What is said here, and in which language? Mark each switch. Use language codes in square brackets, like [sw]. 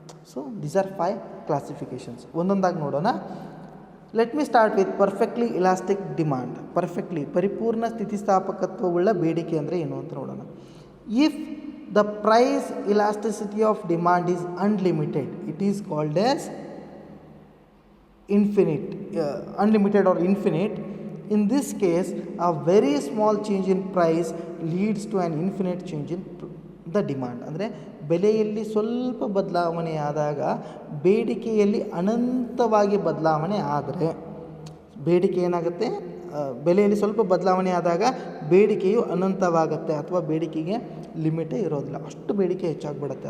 [en] So these are 5 classifications. [kn] ಒಂದೊಂದಾಗಿ ನೋಡೋಣ. [en] Let me start with perfectly elastic demand. [kn] ಪರಿಪೂರ್ಣ ಸ್ಥಿತಿಸ್ಥಾಪಕತ್ವವುಳ್ಳ ಬೇಡಿಕೆ ಅಂದರೆ ಏನು ಅಂತ ನೋಡೋಣ. [en] If the price elasticity of demand is unlimited, it is called as infinite, unlimited or infinite. In this case, a very small change in price leads to an infinite change in the demand. [kn] ಅಂದರೆ ಬೆಲೆಯಲ್ಲಿ ಸ್ವಲ್ಪ ಬದಲಾವಣೆ ಆದಾಗ ಬೇಡಿಕೆಯಲ್ಲಿ ಅನಂತವಾಗಿ ಬದಲಾವಣೆ ಆದರೆ, ಬೇಡಿಕೆ ಏನಾಗುತ್ತೆ, ಬೆಲೆಯಲ್ಲಿ ಸ್ವಲ್ಪ ಬದಲಾವಣೆ ಆದಾಗ ಬೇಡಿಕೆಯು ಅನಂತವಾಗುತ್ತೆ ಅಥವಾ ಬೇಡಿಕೆಗೆ ಲಿಮಿಟೇ ಇರೋದಿಲ್ಲ, ಅಷ್ಟು ಬೇಡಿಕೆ ಹೆಚ್ಚಾಗ್ಬಿಡುತ್ತೆ.